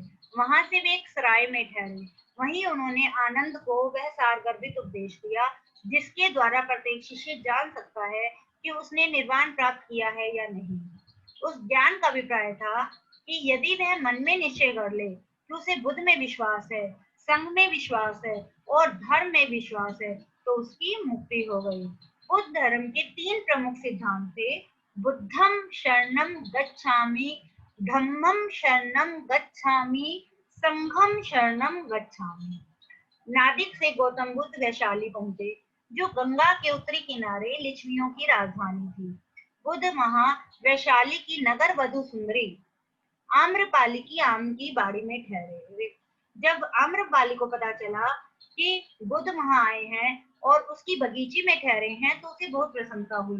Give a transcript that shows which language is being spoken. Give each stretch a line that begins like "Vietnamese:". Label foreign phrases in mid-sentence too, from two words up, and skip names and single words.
Hindi: वहां से वे एक सराय में ठहरे। वहीं उन्होंने आनंद को वह सारगर्भित उपदेश दिया जिसके द्वारा प्रत्येक शिष्य जान सकता है कि उसने निर्वाण प्राप्त किया है या नहीं। उस ज्ञान का अभिप्राय था कि यदि वह मन में निश्चय कर ले कि उसे बुद्ध में विश्वास है, संघ में विश्वास है और धर्म में विश्वास है, तो उसकी मुक्ति हो गई। बुद्ध धर्म के 3 प्रमुख सिद्धांत थे,
Pali: बुद्धम शरणम गच्छामि, धम्मम शरणम गच्छामि, संघम शरणम गच्छामि।
Hindi: नादिक से गौतम बुद्ध वैशाली पहुंचे, जो गंगा के उत्तरी किनारे लिच्छवियों की राजधानी थी। बुद्ध वहां वैशाली की नगर वधु सुंदरी आम्रपाली की आम की बाड़ी में ठहरे। जब आम्रपाली को पता चला कि बुद्ध वहां आए हैं और उसकी बगीचे में ठहरे हैं, तो उसे बहुत प्रसन्नता हुई।